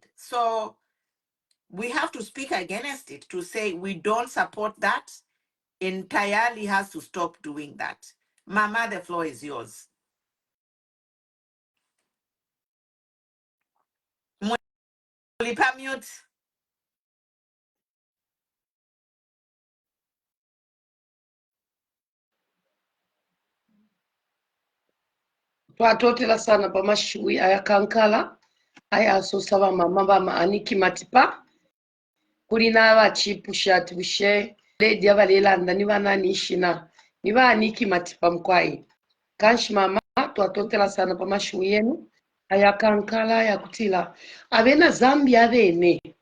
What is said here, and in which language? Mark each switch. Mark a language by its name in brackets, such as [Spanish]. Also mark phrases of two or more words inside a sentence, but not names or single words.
[English] So we have to speak against it, to say we don't support that, and Tayali has to stop doing that. Mama, the floor is yours. [Bemba] Mulipa mute. twatotera sana pamashui ayakankala ayasosaba mama bama aniki matipa kulina abachipushat bushe ledi abalelanda nibananishina nibaniki matipa mkwai kanshi mama twatotera sana pamashui yenu ayakankala yakutila abena Zambia bene